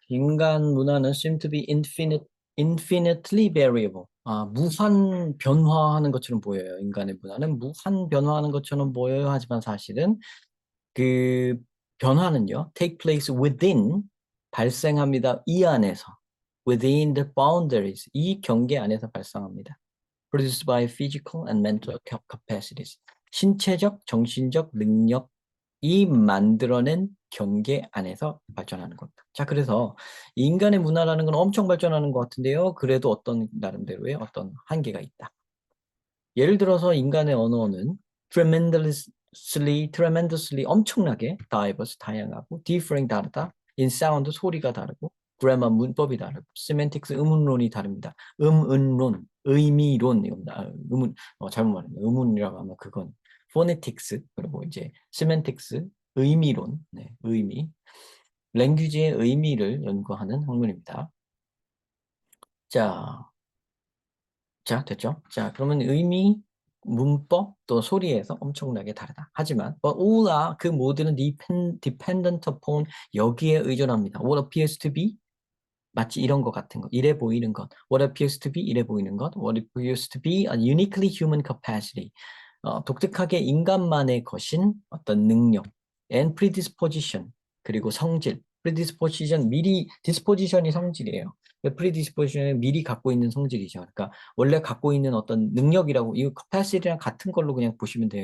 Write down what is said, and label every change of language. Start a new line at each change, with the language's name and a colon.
Korean: 인간 문화는
English: seem to be infinitely variable.
Korean: 무한 변화하는 것처럼 보여요. 인간의 문화는 무한 변화하는 것처럼 보여요. 하지만 사실은 그 변화는요,
English: take place within,
Korean: 발생합니다. 이 안에서,
English: within the boundaries,
Korean: 이 경계 안에서 발생합니다.
English: produced by physical and mental capacities.
Korean: 신체적, 정신적 능력이 만들어낸 경계 안에서 발전하는 겁니다. 자, 그래서 인간의 문화라는 건 엄청 발전하는 것 같은데요. 그래도 어떤 나름대로의 어떤 한계가 있다. 예를 들어서 인간의 언어는 tremendously 엄청나게 diverse, 다양하고 differing 다르다.
English: in sound
Korean: 소리가 다르고 grammar 문법이 다르고 semantics 의문론이 다릅니다. 음은론, 의미론 이겁니다. 잘못 말했네요. 의문이라고 하면 그건 phonetics 그리고 이제 semantics 의미론, 네, 의미, 랭귀지의 의미를 연구하는 학문입니다. 자, 됐죠? 자, 그러면 의미, 문법, 또 소리에서 엄청나게 다르다. 하지만,
English: but all are,
Korean: 그 모두는
English: dependent upon,
Korean: 여기에 의존합니다.
English: What appears to be,
Korean: 마치 이런 것 같은 것, 이래 보이는 것.
English: What appears to be,
Korean: 이래 보이는 것.
English: What appears to be a uniquely human capacity.
Korean: 독특하게 인간만의 것인 어떤 능력.
English: And predisposition,
Korean: 그리고 성질. predisposition, disposition이 성질이에요. predisposition은 미리 갖고 있는 성질이죠. 그러니까 원래 갖고 있는 어떤 능력이라고, 이 capacity랑 같은 걸로 그냥 보시면 돼요.